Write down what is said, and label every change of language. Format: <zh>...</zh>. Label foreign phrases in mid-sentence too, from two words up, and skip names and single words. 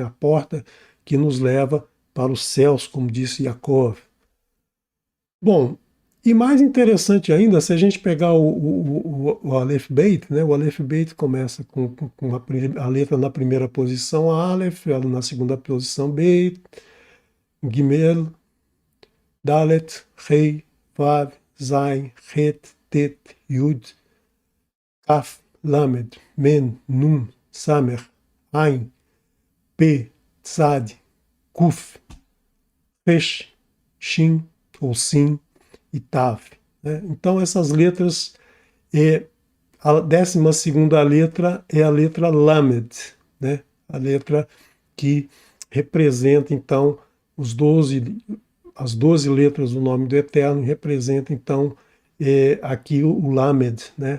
<pt>A porta que nos leva para os céus, como disse Yaakov. Bom, e mais interessante ainda, se a gente pegar o Aleph Beit, né? O Aleph Beit começa com a letra na primeira posição, Aleph, na segunda posição, Beit, Gimel, Dalet, Rei, Vav, Zain, Het, Tet, Yud, Kaf, Lamed, Men, Nun, Samer, Ain, P, Tzad, Kuf, Resh, Shin ou Sim e Tav, né? Então essas letras, a 12ª letra é a letra Lamed, né? A letra que representa então as 12 letras do nome do Eterno, representa então aqui o Lamed, né?</pt>